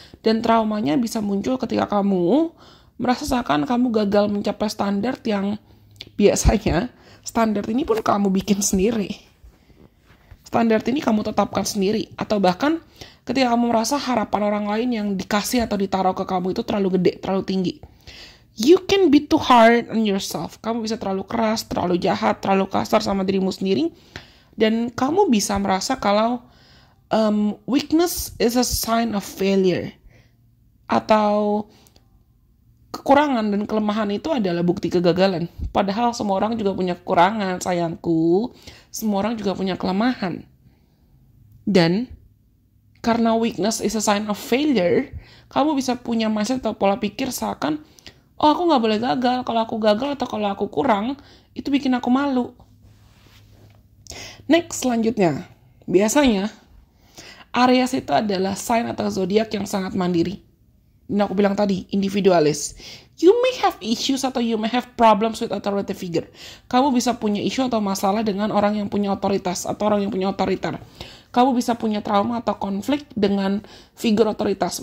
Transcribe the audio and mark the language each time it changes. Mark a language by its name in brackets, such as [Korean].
[Indonesian] Dan traumanya bisa muncul ketika kamu merasa seakan kamu gagal mencapai standar yang biasanya standar ini pun kamu bikin sendiri. Standar ini kamu tetapkan sendiri. Atau bahkan ketika kamu merasa harapan orang lain yang dikasih atau ditaruh ke kamu itu terlalu gede, terlalu tinggi. [English] You can be too hard on yourself. [Indonesian] Kamu bisa terlalu keras, terlalu jahat, terlalu kasar sama dirimu sendiri. Dan kamu bisa merasa kalau [English] weakness is a sign of failure. [Indonesian] Atau kekurangan dan kelemahan itu adalah bukti kegagalan. Padahal semua orang juga punya kekurangan, sayangku. Semua orang juga punya kelemahan. Dan karena [English] weakness is a sign of failure, [Indonesian] kamu bisa punya mindset atau pola pikir seakan, oh aku gak boleh gagal, kalau aku gagal atau kalau aku kurang, itu bikin aku malu. Next, selanjutnya. Biasanya, Aries itu adalah sign atau zodiak yang sangat mandiri. Dan aku bilang tadi, individualis. [English] You may have issues [Indonesian] atau [English] you may have problems with authority figure. [Indonesian] Kamu bisa punya isu atau masalah dengan orang yang punya otoritas atau orang yang punya otoriter. Kamu bisa punya trauma atau konflik dengan figur otoritas.